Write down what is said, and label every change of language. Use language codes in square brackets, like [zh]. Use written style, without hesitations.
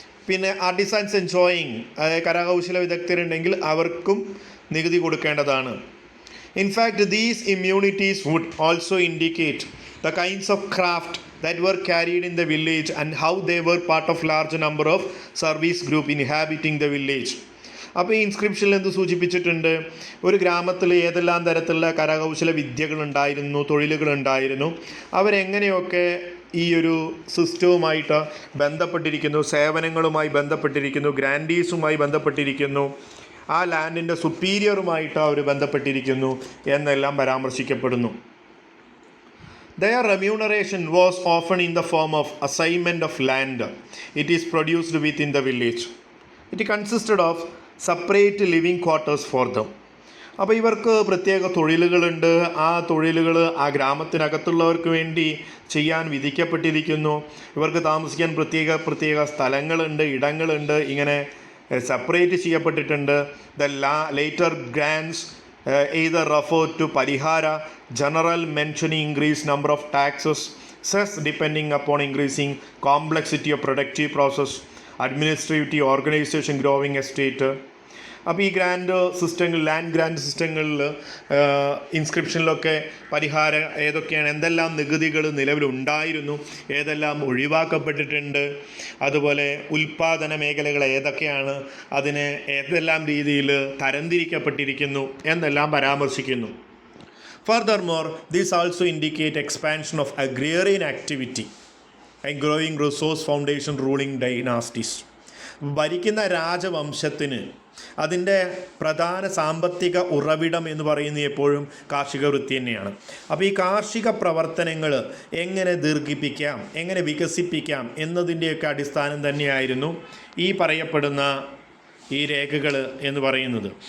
[ml] പിന്നെ artisans enjoying, അതായത് കരകൗശല വിദഗ്ധരുണ്ടെങ്കിൽ അവർക്കും നികുതി കൊടുക്കേണ്ടതാണ്. [en] In fact these immunities would also indicate the kinds of craft that were carried in the village and how they were part of large number of service group inhabiting the village. [ml] അപ്പോൾ ഈ ഇൻസ്ക്രിപ്ഷനിൽ എന്ത് സൂചിപ്പിച്ചിട്ടുണ്ട്? ഒരു ഗ്രാമത്തിൽ ഏതെല്ലാം തരത്തിലുള്ള കരകൗശല വിദ്യകളുണ്ടായിരുന്നു, തൊഴിലുകളുണ്ടായിരുന്നു, അവരെങ്ങനെയൊക്കെ ഈ ഒരു സിസ്റ്റവുമായിട്ട് ബന്ധപ്പെട്ടിരിക്കുന്നു, സേവനങ്ങളുമായി ബന്ധപ്പെട്ടിരിക്കുന്നു, ഗ്രാൻഡീസുമായി ബന്ധപ്പെട്ടിരിക്കുന്നു, ആ ലാൻഡിൻ്റെ സുപ്പീരിയറുമായിട്ട് അവർ ബന്ധപ്പെട്ടിരിക്കുന്നു എന്നെല്ലാം പരാമർശിക്കപ്പെടുന്നു. [en] Their remuneration was often in the form of assignment of land. It is produced within the village. It consisted of separate living quarters for them. [ml] അപ്പോൾ ഇവർക്ക് പ്രത്യേക തൊഴിലുകളുണ്ട്. ആ തൊഴിലുകൾ ആ ഗ്രാമത്തിനകത്തുള്ളവർക്ക് വേണ്ടി ചെയ്യാൻ വിധിക്കപ്പെട്ടിരിക്കുന്നു. ഇവർക്ക് താമസിക്കാൻ പ്രത്യേക സ്ഥലങ്ങളുണ്ട്, ഇടങ്ങളുണ്ട്, ഇങ്ങനെ സെപ്പറേറ്റ് ചെയ്യപ്പെട്ടിട്ടുണ്ട്. [en] The later grants either refer to parihara, general mentioning increased number of taxes, cess depending upon increasing complexity of productive process, administrative organization, growing estate. [ml] അപ്പോൾ ഈ ഗ്രാൻഡ് സിസ്റ്റങ്ങൾ, ലാൻഡ് ഗ്രാൻഡ് സിസ്റ്റങ്ങളിൽ ഇൻസ്ക്രിപ്ഷനിലൊക്കെ പരിഹാരം ഏതൊക്കെയാണ്, എന്തെല്ലാം നികുതികൾ നിലവിലുണ്ടായിരുന്നു, ഏതെല്ലാം ഒഴിവാക്കപ്പെട്ടിട്ടുണ്ട്, അതുപോലെ ഉൽപ്പാദന മേഖലകൾ ഏതൊക്കെയാണ്, അതിനെ ഏതെല്ലാം രീതിയിൽ തരംതിരിക്കപ്പെട്ടിരിക്കുന്നു എന്നെല്ലാം പരാമർശിക്കുന്നു. [en] Furthermore, this also indicate expansion of agrarian activity and growing resource foundation ruling dynasties. [ml] ഭരിക്കുന്ന രാജവംശത്തിന് അതിൻ്റെ പ്രധാന സാമ്പത്തിക ഉറവിടം എന്ന് പറയുന്നത് എപ്പോഴും കാർഷിക വൃത്തി തന്നെയാണ്. അപ്പോൾ ഈ കാർഷിക പ്രവർത്തനങ്ങൾ എങ്ങനെ ദീർഘിപ്പിക്കാം, എങ്ങനെ വികസിപ്പിക്കാം എന്നതിൻ്റെയൊക്കെ അടിസ്ഥാനം തന്നെയായിരുന്നു ഈ പറയപ്പെടുന്ന ഈ രേഖകൾ എന്ന് പറയുന്നത്.